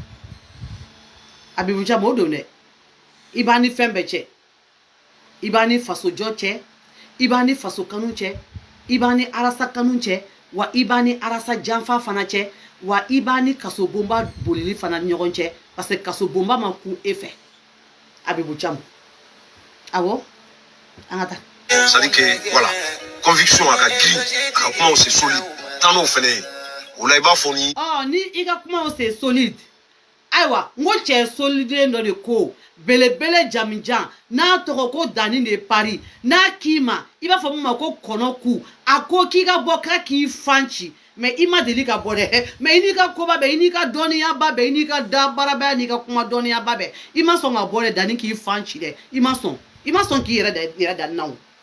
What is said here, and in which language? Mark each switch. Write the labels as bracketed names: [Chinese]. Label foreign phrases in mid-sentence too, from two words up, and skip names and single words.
[Bambara] Abibu Camu o don dɛ i b'an ni fɛn bɛɛ cɛ i b'an ni fasojɔ cɛ i b'an ni faso kanu cɛ i b'an ni arasa kanu cɛ wa i b'an ni arasa janfa fana cɛ wa i b'an ni kaso bonba bolili fana ni ɲɔgɔn cɛ [French] parce que [Bambara] kaso bonba ma kun e fɛ Abibu Camu awɔ an ka taa [French] c'est à dire que voilà conviction [Bambara] a ka girin a ka kumaw [French] c'est solide [Bambara] taa n'o fana ye o la i b'a fɔ ni ni i ka kumaw [French] c'est solide [Bambara] ayiwa n ko cɛ solide dɔ de ko belebele jamijan n'a tɔgɔ ko Dani de Paris n'a k'i ma i b'a fɔ min ma ko kɔnɔ ku a ko k'i ka bɔ k'a k'i fan ci mais i ma deli ka bɔ dɛ mais i n'i ka koba bɛɛ i n'i ka dɔnniyaba bɛɛ i n'i ka dabarabaya n'i ka kuma dɔnniyaba bɛɛ i ma sɔn ka bɔ dɛ Dani k'i fan ci dɛ i ma sɔn k'i yɛrɛ da na o